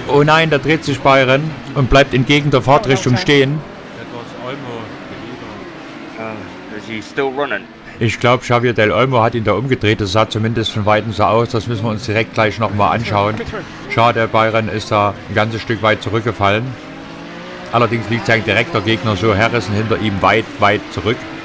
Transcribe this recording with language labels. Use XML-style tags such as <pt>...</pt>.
<de>Oh nein, da dreht sich Byron und bleibt entgegen der Fahrtrichtung stehen.</de> <en>That was Olmo, the leader. Is he still running?</en> <de>Ich glaube, Javier Del Olmo hat ihn da umgedreht. Das sah zumindest von Weitem so aus. Das müssen wir uns direkt gleich nochmal anschauen. Schade, Byron ist da ein ganzes Stück weit zurückgefallen. Allerdings liegt sein direkter Gegner so Harrison hinter ihm weit, weit zurück.</de>